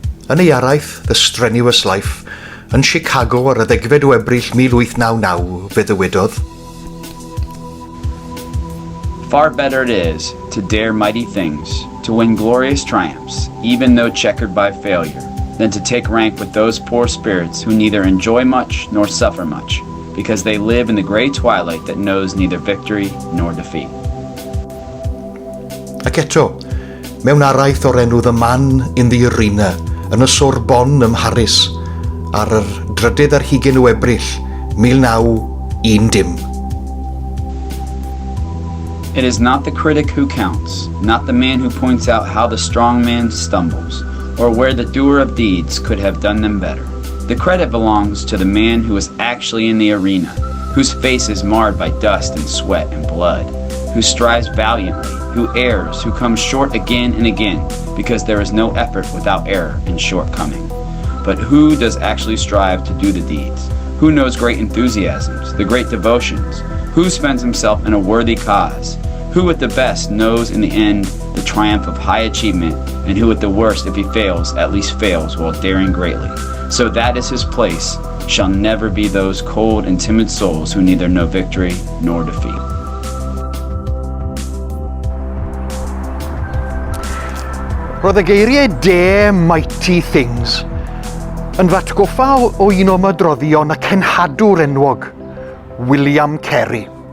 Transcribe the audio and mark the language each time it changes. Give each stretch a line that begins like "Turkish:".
Welsh: Yn ei araith, The Strenuous Life, yn Chicago ar y 10 o Ebrill 1899, fe ddywedodd,
English: Far better it is to dare mighty things, to win glorious triumphs, even though checkered by failure, than to take rank with those poor spirits who neither enjoy much nor suffer much, because they live in the grey twilight that knows neither victory nor defeat. Ac eto, mewn araith o'r enw The Man in the Arena, yn y Sorbonne ym Mharis, ar yr 3 ar hugen o Ebrill 1910. It is not the critic who counts, not the man who points out how the strong man stumbles, or where the doer of deeds could have done them better. The credit belongs to the man who is actually in the arena, whose face is marred by dust and sweat and blood, who strives valiantly, who errs, who comes short again and again, because there is no effort without error and shortcoming. But who does actually strive to do the deeds? Who knows great enthusiasms, the great devotions? Who spends himself in a worthy cause? Who at the best knows in the end the triumph of high achievement, and who at the worst, if he fails, at least fails while daring greatly? So that is his place, shall never be those cold and timid souls who neither know victory nor defeat.
Welsh: Roedd y geiriau
English: dare mighty things
Welsh: yn fatgoffa o un o mydroddion y cenhadwr enwog, William Carey.